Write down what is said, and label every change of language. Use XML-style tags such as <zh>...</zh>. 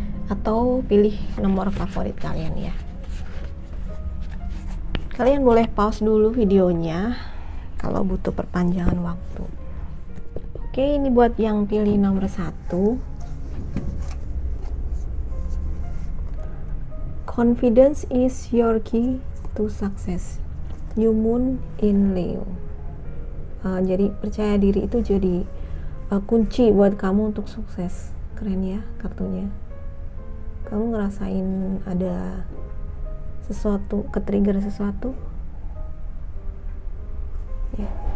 <id>Atau pilih nomor favorit kalian ya. Kalian boleh pause dulu videonya kalau butuh perpanjangan waktu. Oke, ini buat yang pilih nomor 1.</id> <en>Confidence is your key to success. New Moon in Leo.</en> <id>Jadi percaya diri itu jadi kunci buat kamu untuk sukses. Keren ya kartunya. Kamu ngerasain ada sesuatu, ke-trigger sesuatu ya.</id>